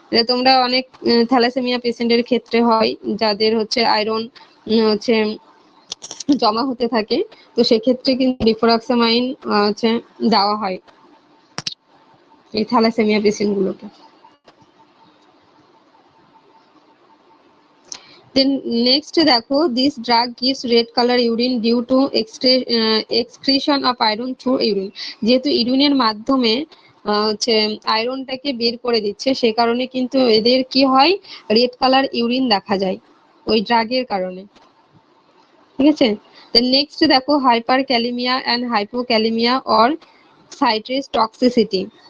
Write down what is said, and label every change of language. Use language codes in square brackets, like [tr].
[bn] তোমরা অনেক থ্যালাসেমিয়া পেশেন্টের ক্ষেত্রে হয় যাদের হচ্ছে আয়রন হচ্ছে জমা হতে থাকে, তো সেক্ষেত্রে কিন্তু ডিফেরোক্সামাইন হচ্ছে দেওয়া হয় এই থ্যালাসেমিয়া পেশেন্ট গুলোকে। [en] Then next দেখো, this drug gives red color urine due to excretion of iron through urine। [bn] যেহেতু ইউরিনের মাধ্যমে হচ্ছে আয়রনটাকে বের করে দিচ্ছে, সে কারণে কিন্তু এদের কি হয়, রেড কালার ইউরিন দেখা যায় ওই ড্রাগের কারণে, ঠিক আছে। [en] Then next দেখো, hyperkalaemia and hypokalaemia or citrate toxicity.